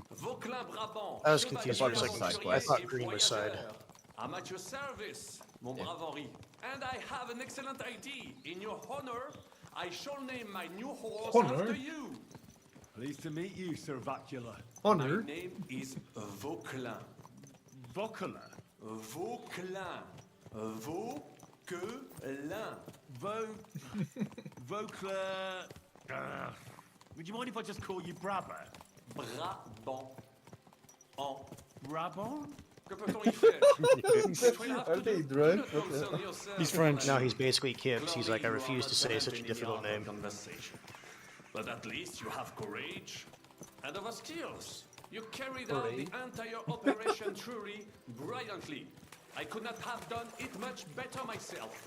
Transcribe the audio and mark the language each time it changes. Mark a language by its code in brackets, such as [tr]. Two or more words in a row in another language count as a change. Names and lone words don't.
[en] Vauclin Brabant, I was chevalier confused for a second. side I quest. thought green was side. I'm at your service, [fr] mon brave Henri. [en] And I have an excellent idea. In your honor, I shall name my new horse Honor? after you. Pleased to meet you, Sir Vacula. Honor? My name is Vauquelin. Vauquelin. Vauquelin. Vauquelin. Vauclair. Would you mind if I just call you Brabber? Brabant. En. Brabant? [fr] Que peut-on y faire? [en] Are they drunk? He's French. No, he's basically Kips. He's like, I refuse to say such a difficult name. But at least you have courage and other skills. You carried out the entire operation truly brilliantly. I could not have done it much better myself.